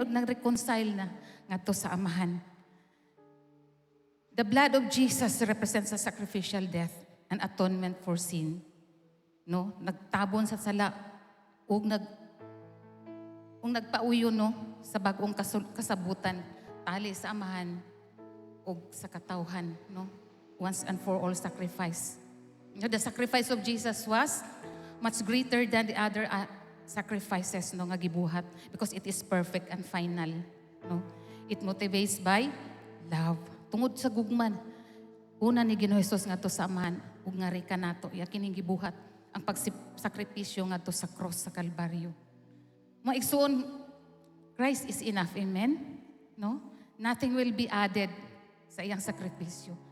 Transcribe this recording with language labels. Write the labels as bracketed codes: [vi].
[ceb] O nag-reconcile na ngadto sa Amahan. [en] The blood of Jesus represents a sacrificial death and atonement for sin. [ceb] No, nagtabon sa sala ug nagpauyo, no, sa bag-ong kasabutan tali sa Amahan ug sa katawhan, no, [en] once and for all sacrifice. The sacrifice of Jesus was much greater than the other sacrifices, no, [ceb] nga gibuhat [en] because it is perfect and final, no. It motivates by love. [ceb] Tungod sa gugman, una ni Ginoong Hesus ngadto sa Amahan ug ngari kanato iya kining gibuhat ang pagsakripisyo ngadto sa cross sa Kalbaryo. [en] Maigsuon, Christ is enough, amen? No? Nothing will be added [ceb] sa iyang sakripisyo.